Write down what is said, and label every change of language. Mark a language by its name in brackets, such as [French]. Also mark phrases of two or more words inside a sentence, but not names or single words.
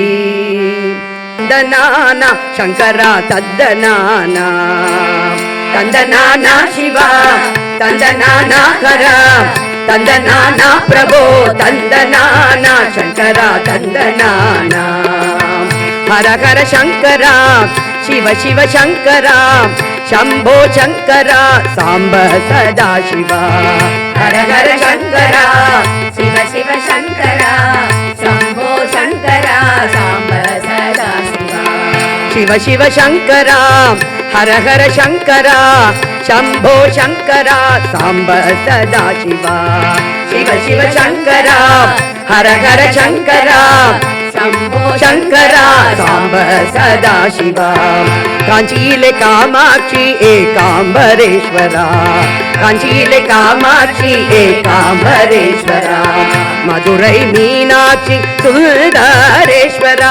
[Tamil] தந்தனானா சங்கரா தந்தனானா தந்தனானா சிவா தந்தனானா ஹரா தந்தனானா பிரபோ தந்தனானா சங்கரா தந்தனானா ஹர ஹர சங்கரா சிவ சிவ சங்கரா [Sanskrit] शंभो शंकरा सांब सदा शिवा हर हर शंकरा शिव शिव शंकरा शंभो शंकरा सांब सदा शिवा शिव शिव शंकरा हर हर शंकरा शंभो शंकरा सांब सदा शिवा शिव शिव शंकरा हर हर शंकरा शम्भो [Tamil] शङ्करा साम्ब सदाशिवा காஞ்சியிலே காமாட்சி ஏகாம்பரேஸ்வரா காஞ்சியிலே காமாட்சி ஏகாம்பரேஸ்வரா மதுரை மீனாட்சி சுந்தரேஸ்வரா